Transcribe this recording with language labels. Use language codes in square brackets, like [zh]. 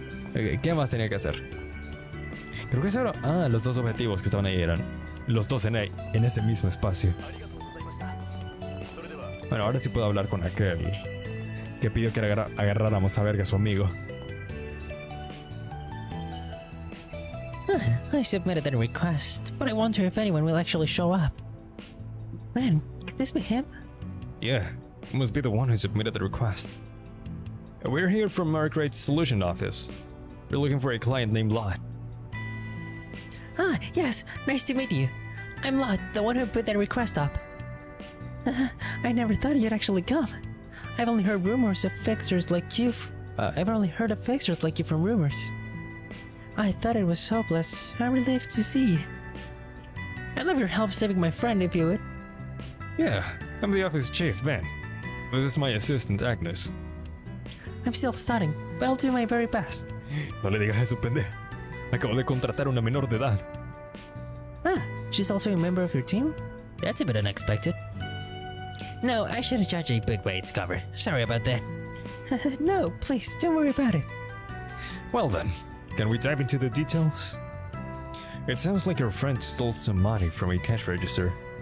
[es] Okay, ¿qué más tenía que hacer? Creo que eso era... Ah, los dos objetivos que estaban ahí eran los dos en ese mismo espacio. Bueno, ahora sí puedo hablar con aquel que pidió que agarráramos a verga a su amigo. [en] I submitted a request, but I wonder if anyone will actually show up. Man, could this be him? Yeah, he must be the one who submitted the request. We're here from Margaret's Solution Office. We're looking for a client named Lot. Ah, yes, nice to meet you. I'm Lot, the one who put that request up. I never thought you'd actually come. I've only heard rumors of fixers like you. I've only heard of fixers like you from rumors. I thought it was hopeless. I'm relieved to see you. I'd love your help saving my friend if you would. Yeah, I'm the office chief, Ben. This is my assistant, Agnes. I'm still studying, but I'll do my very best. [es] No le digas eso, pendejo. Acabo de contratar a una menor de edad. [en] Ah, she's also a member of your team? That's a bit unexpected. No, I shouldn't judge a book by its cover. Sorry about that. No, please, don't worry about it. Well then, can we dive into the details? It sounds like your friend stole some money from a cash register.